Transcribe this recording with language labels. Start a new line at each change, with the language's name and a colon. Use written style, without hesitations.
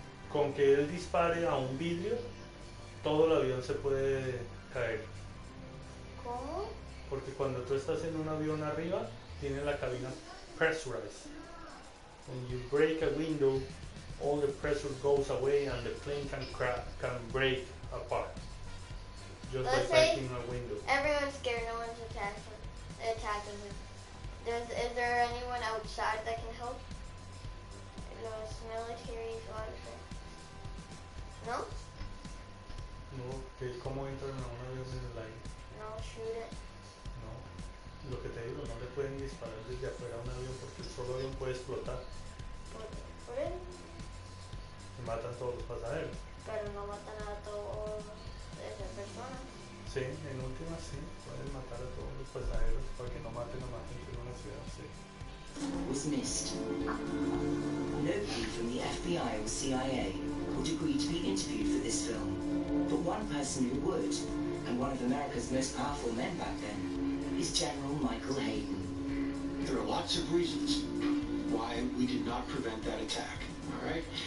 Spanish: Con que él dispare a un vidrio, todo el avión se puede caer. ¿Cómo? Porque cuando tú estás en un avión arriba, tiene la cabina pressurized.
English: When you break a window, all the pressure goes away and the plane can break apart. Just Let's by say breaking a window. Everyone's scared, no one's attacking him. Is there anyone outside that can help?
Spanish: Los
English: military officers.
Spanish: No? No, que cómo entran a un avión en el aire.
English: No, shoot it.
Spanish: No, lo que te digo, no le pueden disparar desde afuera a un avión porque el solo avión puede explotar. ¿Por él? Y matan todos los pasajeros. Pero no matan a todas esas personas. Sí, en última sí, pueden matar a todos los pasajeros para que no maten a más gente en una ciudad, sí.
English: Was missed. Nobody from the FBI or CIA would agree to be interviewed for this film, but one person who would, and one of America's most powerful men back then, is General Michael Hayden. There are lots of reasons why we did not prevent that attack. All right?